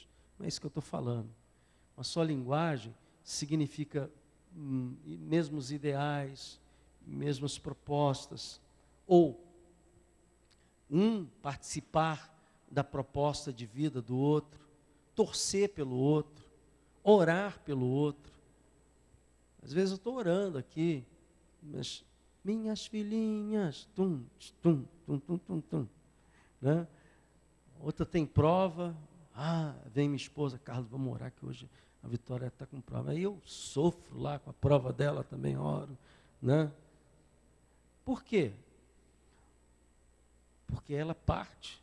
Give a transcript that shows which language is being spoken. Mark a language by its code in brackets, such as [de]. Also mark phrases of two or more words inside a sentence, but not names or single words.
[pt] Não é isso que eu estou falando. Uma só linguagem significa mesmos ideais, mesmas propostas, ou participar da proposta de vida do outro, torcer pelo outro, orar pelo outro. Às vezes eu estou orando aqui, mas minhas filhinhas, tum, tum, tum, tum, tum, tum, né? Outra tem prova, vem minha esposa, Carlos, vamos orar que hoje a Vitória está com prova. Aí eu sofro lá com a prova dela, também oro, né? Por quê? Porque ela parte.